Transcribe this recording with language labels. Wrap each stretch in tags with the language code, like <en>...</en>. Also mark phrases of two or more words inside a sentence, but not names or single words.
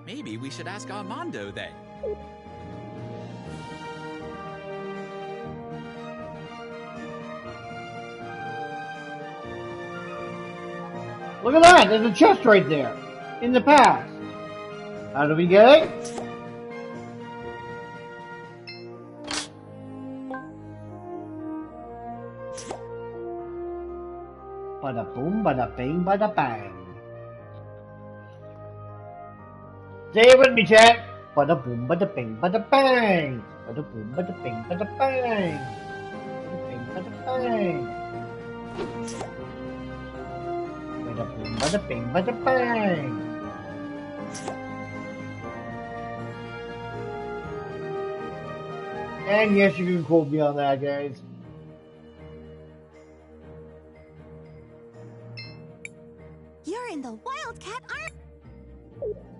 <en>Maybe we should ask Armando then. Look at that! There's a chest right there. In the past. How do we get it? Bada boom, bada bing, bada bang. Say it with me, chat. Bada boom, bada bing, bada bang. Bada boom, bada bing, bada bang. Bada bing, bada bang. Bada boom, bada bing, bada bang. And yes, you can quote me on that, guys. You're in the Wildcat Army.</en>